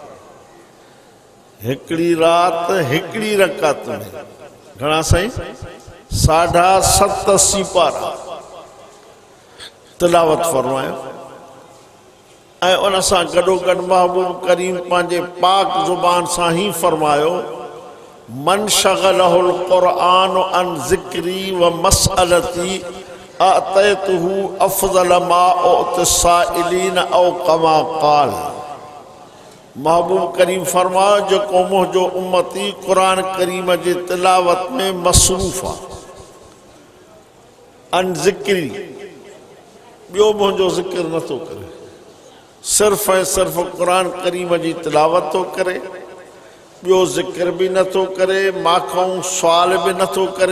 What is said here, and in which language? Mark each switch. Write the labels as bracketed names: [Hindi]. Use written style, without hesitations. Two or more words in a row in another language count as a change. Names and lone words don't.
[Sindhi] हिकिड़ी राति हिकिड़ी रकात में घणा साईं 87 पारा तिलावत फरमायो। ऐं उन सां गॾोगॾु महबूब करीम पंहिंजे पाक ज़ुबान सां ही फरमायो [Arabic] من شغله القرآن عن ذكري و مسألتي أعطيته أفضل ما أوتي السائلين أو كما قال. [Sindhi] महबूब करीम फरमायो जेको मुंहिंजो उम्मती क़ुरान करीम जे तिलावत में मसरूफ़ आहे, [Arabic] عن ذكري [Sindhi] ॿियो मुंहिंजो ज़िक्र नथो करे, सिर्फ़ ऐं सिर्फ़ क़ुरान करीम जी तिलावत थो करे, ॿियो ज़िक्र बि नथो करे, माखऊं सुवाल बि नथो करे।